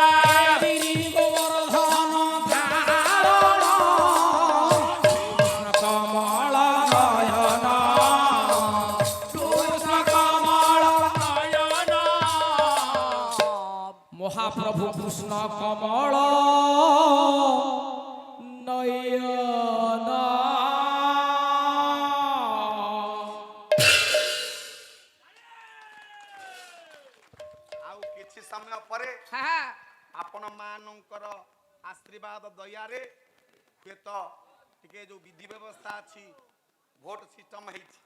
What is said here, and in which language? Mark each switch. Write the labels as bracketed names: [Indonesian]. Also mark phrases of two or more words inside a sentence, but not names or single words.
[Bangla] গিরি গোবর্ধন ধারণ কৃষ্ণ কমল নয়ন কৃষ্ণ কমল নয়ন মহাপ্রভু কৃষ্ণ কমল নয়ন [Odia] ଆଉ କିଛି ସମୟ ପରେ [Bangla] হ্যাঁ [Odia] ଆପଣ ମାନଙ୍କର ଆଶୀର୍ବାଦ ଦୟାରେ ହୁଏତ ଟିକେ ଯୋଉ ବିଧି ବ୍ୟବସ୍ଥା ଅଛି [English] vote system [Odia] ହେଇଛି